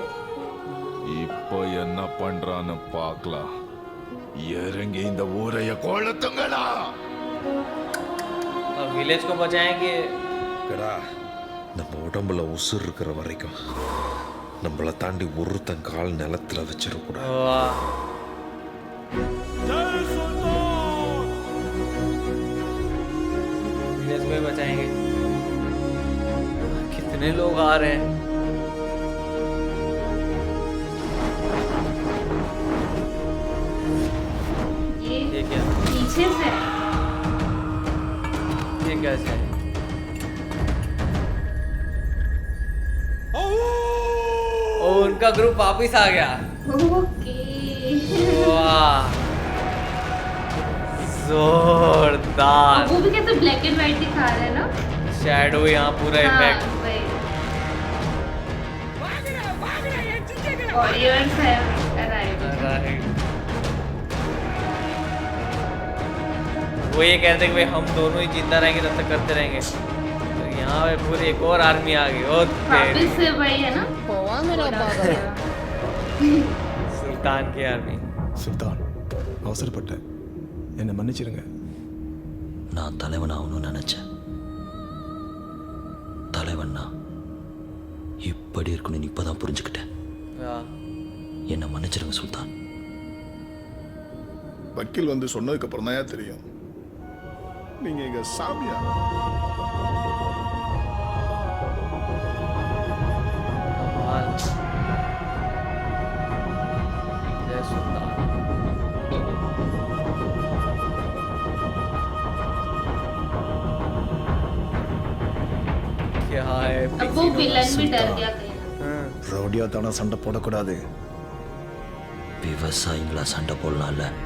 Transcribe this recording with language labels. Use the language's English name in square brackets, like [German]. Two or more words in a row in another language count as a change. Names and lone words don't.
[Tamil] இப்போ என்ன பண்றான்னு பார்க்கலாம். இறங்கி இந்த ஊரைய கொளுத்துங்கடா. [Hindi] और विलेज को बचाएंगे। [Tamil] கடா நம்ம உடம்புல உசுர் இருக்கிற வரைக்கும் நம்மளை தாண்டி ஒருத்தன் கால் நிலத்துல வச்சிடக்கூடாது. [Hindi] वाह विलेज को ही बचाएंगे। कितने लोग आ रहे हैं। ये क्या? पीछे से ये कैसे है? ओ उनका ग्रुप वापिस आ गया। ओके। वाह जोरदार। वो भी कैसे [English] black and white [Hindi] दिखा रहे हैं ना। शैडो यहाँ पूरा इफेक्ट। [English] Warriors have arrived. [Hindi] वो ये कहते हैं कि भाई हम दोनों ही जिंदा रहेंगे तब तक करते रहेंगे। तो यहाँ पे पूरी एक और आर्मी आ गई। ओ तेरी वापस से वही है ना। सुल्तान की आर्मी। [Tamil] சுல்தான் அவசரப்பட்டேன் என்னை மன்னிச்சிருங்க. நான் தலைவன் ஆகணும்னு நினச்சேன். தலைவன்னா இப்படி இருக்கணும்னு இப்போதான் புரிஞ்சுக்கிட்டேன். என்னை மன்னிச்சிருங்க சுல்தான். வக்கீல் வந்து சொன்னதுக்கு அப்புறம் தான் தெரியும் நீங்க எங்க சாமியா? [Hindi] कमाल। जय सुल्तान। क्या है अब वो विलन भी डर गया कहीं ना। [Tamil] ரவுடியா தானே சண்டை போடக்கூடாது. விவசாயிங்களா சண்டை போடலாம்ல.